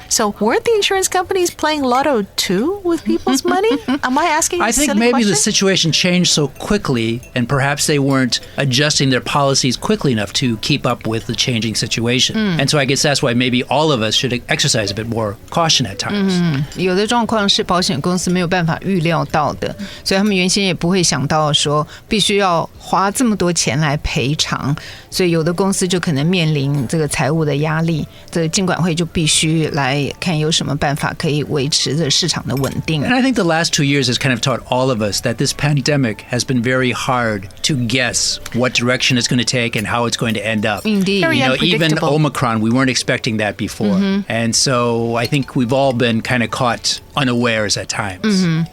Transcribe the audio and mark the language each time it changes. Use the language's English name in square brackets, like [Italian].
[English] So weren't the insurance companies playing lotto too with people's money? Am I asking a I think silly maybe question? the situation changed so quickly, and perhaps they weren't adjusting their policies quickly enough to keep up with the changing situation. And so I guess that's why maybe all of us should exercise a bit more caution at times. [Chinese] 有的状况是保险公司没有办法预料到的，所以他们原先也不会想到说必须要花这么多钱来赔偿，所以有的公司就可能面临这个财务的压力，这个金管会就必须来看有什么办法可以维持这市场的稳定。 [English] And I think the last 2 years has kind of taught all of us that this pandemic has been very hard to guess what direction it's going to take and how it's going to end up. Indeed. Very Even unpredictable. Omicron, we weren't expecting that before. And so I think we've all been kind of caught unawares at times.